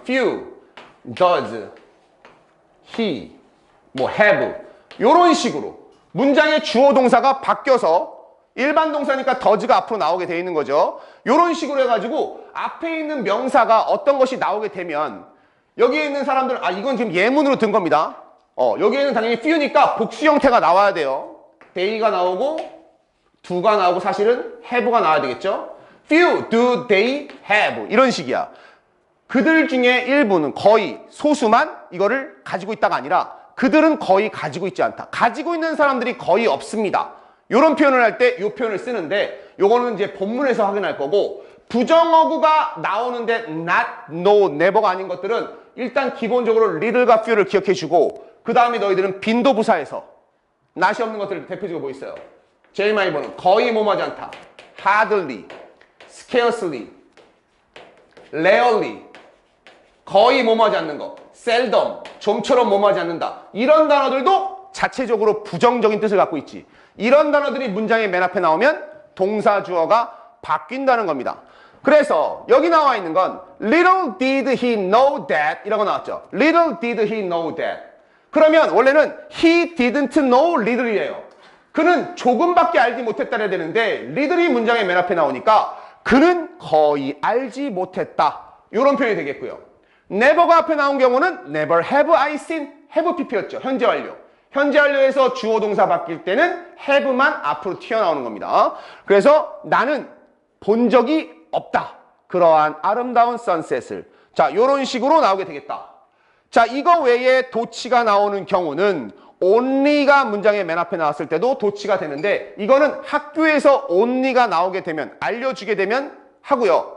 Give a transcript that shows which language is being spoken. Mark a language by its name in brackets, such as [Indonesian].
[English] Few does he have [Korean] 이런 식으로 문장의 주어 동사가 바뀌어서 일반 동사니까 does가 앞으로 나오게 돼 있는 거죠. 이런 식으로 해가지고 앞에 있는 명사가 어떤 것이 나오게 되면 여기에 있는 사람들은 이건 지금 예문으로 든 겁니다. 여기에는 당연히 few니까 복수 형태가 나와야 돼요. they가 나오고 do가 나오고 사실은 have가 나와야 되겠죠. [English] few, do, they, have [Korean] 이런 식이야. 그들 중에 일부는 거의 소수만 이거를 가지고 있다가 아니라 그들은 거의 가지고 있지 않다. 가지고 있는 사람들이 거의 없습니다. 요런 표현을 할 때 요 표현을 쓰는데 요거는 이제 본문에서 확인할 거고 부정어구가 나오는데 not, no, never가 아닌 것들은 일단 기본적으로 little과 few를 기억해 주고 그 다음에 너희들은 빈도부사에서 not이 없는 것들 대표적으로 뭐 있어요? 제일 많이 보는 거의 뭐하지 않다. [English] hardly, scarcely, rarely [Korean] 거의 뭐하지 않는 거. seldom, 좀처럼 뭐하지 않는다. 이런 단어들도 자체적으로 부정적인 뜻을 갖고 있지. 이런 단어들이 문장의 맨 앞에 나오면 동사 주어가 바뀐다는 겁니다. 그래서 여기 나와 있는 건 [English] little did he know that [Korean] 이런 거 나왔죠. [English] little did he know that. [Korean] 그러면 원래는 [English] he didn't know little이에요. [Korean] 그는 조금밖에 알지 못했다야 되는데 little이 문장의 맨 앞에 나오니까 그는 거의 알지 못했다. 이런 표현이 되겠고요. [English] never가 [Korean] 앞에 나온 경우는 [English] never have I seen have pp였죠. [Korean] 현재 완료. 현재 완료에서 주어 동사 바뀔 때는 have만 앞으로 튀어나오는 겁니다. 그래서 나는 본 적이 없다. 그러한 아름다운 선셋을. 자, 요런 식으로 나오게 되겠다. 자, 이거 외에 도치가 나오는 경우는 only가 문장의 맨 앞에 나왔을 때도 도치가 되는데 이거는 학교에서 only가 나오게 되면 알려주게 되면 하고요.